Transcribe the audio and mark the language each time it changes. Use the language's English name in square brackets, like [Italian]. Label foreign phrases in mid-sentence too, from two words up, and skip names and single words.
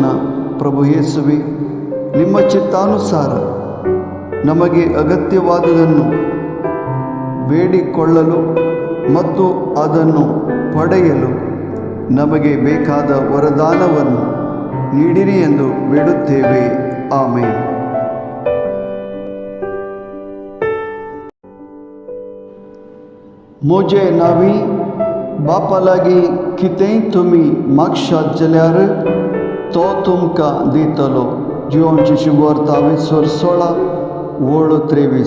[Kannada] ಪ್ರಭು ಯೇಸುವೆ, ನಿಮ್ಮ ಚಿತ್ತಾನುಸಾರ ನಮಗೆ ಅಗತ್ಯವಾದುದನ್ನು ಬೇಡಿಕೊಳ್ಳಲು ಮತ್ತು ಅದನ್ನು ಪಡೆಯಲು ನಮಗೆ ಬೇಕಾದ ವರದಾನವನ್ನು ನೀಡಿರಿ ಎಂದು ಬೇಡುತ್ತೇವೆ. ಆಮೇನ್. [Konkani] मुझे नावी बापा लागी कितें तुम्ही मागशात जाल्यार तो तुमकां दितलो. जिवनची शुभवार्ता 22:16-23.